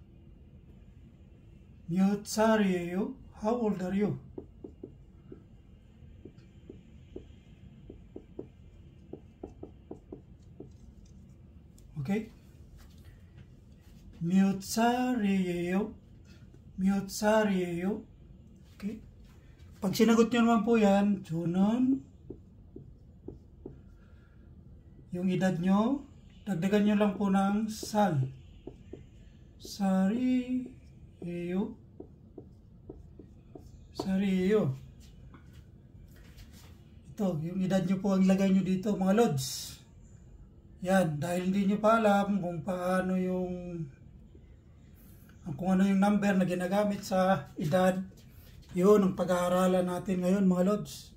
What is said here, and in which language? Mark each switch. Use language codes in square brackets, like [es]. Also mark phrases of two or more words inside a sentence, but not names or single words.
[ko] 몇 살이에요? [en] How old are you? Okay? [ko] 몇 살이에요? 몇 살이에요? Okay? [tl] Pag sinagot nyo naman po yan, 저는 yung edad nyo, dagdagan nyo lang po ng sal. [ko] Sar이에요? Sar이에요. [tl] Ito, yung edad nyo po ang ilagay nyo dito mga lods. Yan, dahil hindi nyo pa alam kung paano kung ano yung number na ginagamit sa edad, yun ang pag-aaralan natin ngayon mga lods.